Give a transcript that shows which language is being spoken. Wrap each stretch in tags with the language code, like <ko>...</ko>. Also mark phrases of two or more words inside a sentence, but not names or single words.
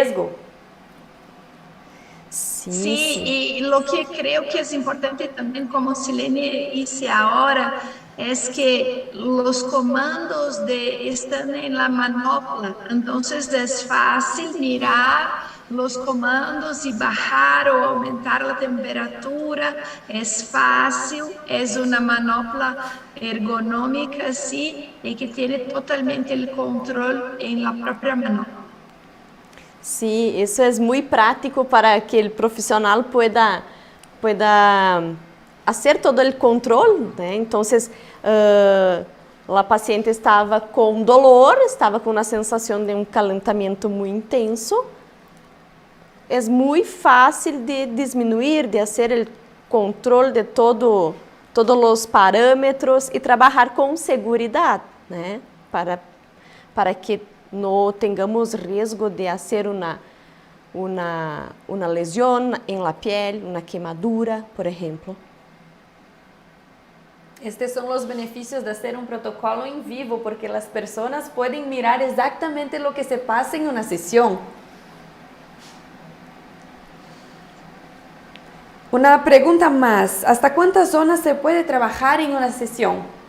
<es>Sí, y lo que creo que es importante también, como Silene dice ahora, es que los comandos están en la manopla, entonces es fácil mirar los comandos y bajar o aumentar la temperatura, es fácil, es una manopla ergonómica, sí, y que tiene totalmente el control en la propia manopla. Sí, eso es muy práctico para que el profesional pueda hacer todo el control, né?</es> <pt>Entonces,</pt> <es>la paciente</es> <pt>estava com dolor, estava com uma sensação de um calentamento muito intenso. É muito fácil de diminuir, de fazer o controle de todos os parâmetros e trabalhar com segurança, né? Para que não tenhamos risco de fazer uma lesão em</pt> <es>la piel,</es> <pt>uma queimadura, por exemplo.</pt> <es>Estos son los beneficios de hacer un protocolo en vivo, porque las personas pueden mirar exactamente lo que se pasa en una sesión. Una pregunta más, ¿hasta cuántas zonas se puede trabajar en una sesión?</es>